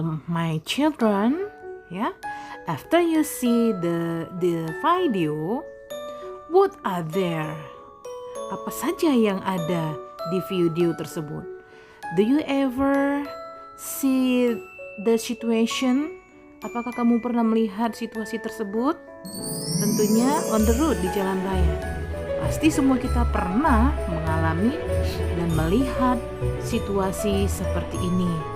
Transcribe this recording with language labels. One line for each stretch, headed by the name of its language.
English: My children, yeah, after you see the video, what are there?
Indonesian: Apa saja yang ada di video tersebut?
English: Do you ever see the situation?
Indonesian: Apakah kamu pernah melihat situasi tersebut? Tentunya
English: on the road,
Indonesian: di jalan raya. Pasti semua kita pernah mengalami dan melihat situasi seperti ini.